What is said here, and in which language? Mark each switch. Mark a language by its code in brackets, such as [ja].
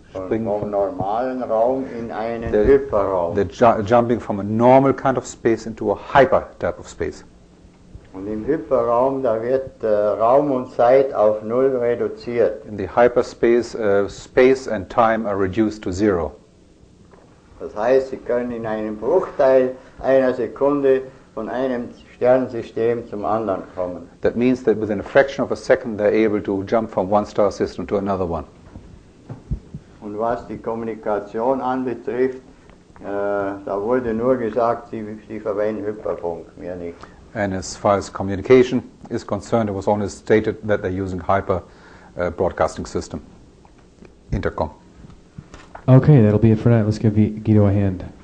[de] Vom normalen Raum in einen Hyperraum. [en] They're jumping from a normal kind of space into a hyper type of space. [de] Und im Hyperraum, da wird Raum und Zeit auf Null reduziert. [en] In the hyperspace, space and time are reduced to zero. [de] Das heißt, Sie können in einem Bruchteil einer Sekunde von einem Sternensystem zum anderen kommen. [en] That means that within a fraction of a second they're able to jump from one star system to another one. [de] Und was die Kommunikation anbetrifft, da wurde nur gesagt, Sie verwenden Hyperfunk, mehr nicht. [en] And as far as communication is concerned, it was only stated that they're using hyper broadcasting system, intercom. Okay, that'll be it for tonight. Let's give Guido a hand.